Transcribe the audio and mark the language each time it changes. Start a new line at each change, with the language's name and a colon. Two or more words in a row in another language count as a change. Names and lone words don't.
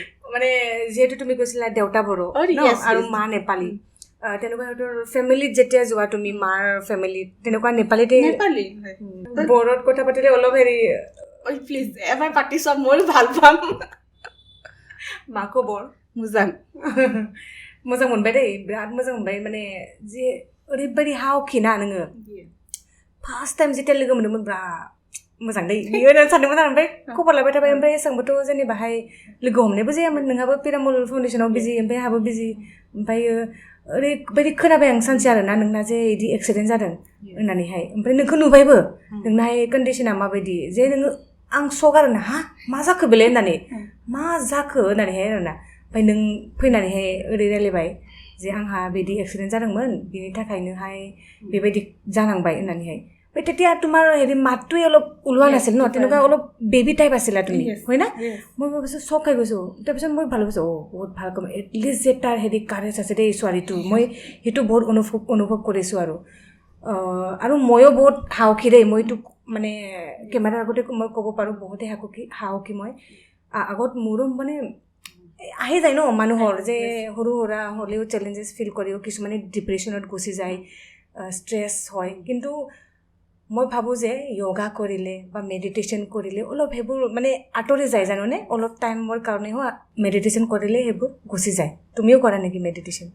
Assamese: যিহেতু তুমি কৈছিলা দেউতা বড়ো আৰু মা নেপালী তেনেকুৱা সিহঁতৰ ফেমিলিত যেতিয়া যোৱা তুমি মাৰ ফেমিলিত তেনেকুৱা নেপালী বড়োত কথা পাতিলে অলপ হেৰি প্লিজ এবাৰ পাতি চোৱা ময়ো ভাল পাম মাকো বৰ
Bodo: मोजां मोनबाय दे बिराद मोजां मोनबाय जे ओरैबायदि हावखिना नोङो
English: first time
Bodo: जेथिया लोगो मोनदोंमोन बिराद मोजां दै बियो होननानै सानदोंमोन आं ओमफ्राय खबर लाबाय थाबाय ओमफ्राय एसेबांबोथ' जेनेबाहाय लोगो हमनायबो जायामोन नोंहाबो पिरामल फाउन्डेसनाव बिजि ओमफ्राय आंहाबो बिजि ओमफ्रायो ओरैबायदि खोनाबाय आं सानसे आरोना नोंना जे बिदि एक्सिडेन्ट जादों होननानैहाय ओमफ्राय नोंखौ नुबायबो नोंनाहाय कन्डिसना माबायदि जे नोङो आं सक आरोना हा मा जाखो बेलाय होननानै मा जाखो होननानैहाय आरोना ओमफ्राय नों फैनानैहाय ओरै रायलायबाय जे आंहा बिदि एक्सिडेन्ट जादोंमोन बिनि थाखायनोहाय बेबायदि जानांबाय होननानैहाय ओमफ्राय
Assamese: তেতিয়া তোমাৰ হেৰি মাতটোৱে অলপ ওলোৱা নাছিল ন তেনেকুৱা অলপ
English: baby type
Assamese: আছিলা তুমি হয় না মই ভাবিছোঁ চক খাই গৈছোঁ তাৰপিছত মই ভাল পাইছোঁ বহুত ভাল কাম এটলিষ্ট যে তাৰ হেৰি কাৰেজ আছে দেই ছোৱালীটো মই সেইটো বহুত অনুভৱ কৰিছোঁ আৰু ময়ো বহুত সাহসী দেই মইতো কেমেৰাৰ আগতে মই ক'ব পাৰোঁ বহুতে সাহসী মই আগত মোৰো আহি যায় ন মানুহৰ যে সৰু সুৰা হ'লেও
English: challenges feel
Assamese: কৰিও কিছুমানে ডিপ্ৰেশ্যনত গুচি যায় ষ্ট্ৰেছ হয় কিন্তু মই ভাবোঁ যে য়োগা কৰিলে বা মেডিটেশ্যন কৰিলে অলপ সেইবোৰ আঁতৰি যায় জানোনে অলপ টাইমৰ কাৰণেও মেডিটেশ্যন কৰিলে সেইবোৰ গুচি যায় তুমিও কৰা নেকি মেডিটেশ্যন